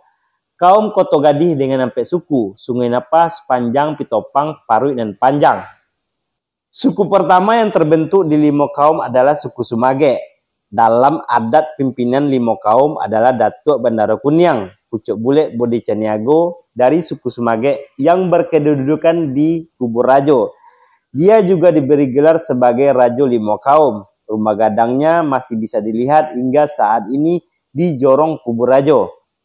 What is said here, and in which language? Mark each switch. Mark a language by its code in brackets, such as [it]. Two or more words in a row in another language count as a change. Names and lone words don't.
[id] Kaum Koto Gadih dengan 4 suku, Sungai Napa sepanjang Pitopang, Parui dan Panjang. Suku pertama yang terbentuk di Limo Kaum adalah suku Sumage. Dalam adat pimpinan Limo Kaum adalah Datuk Bandar Kuniang, pucuk bule Bodi Caniago dari suku Sumage yang berkedudukan di Kubur Rajo. Dia juga diberi gelar sebagai Rajo Limo Kaum. Rumah gadangnya masih bisa dilihat hingga saat ini di Jorong Kubur Rajo.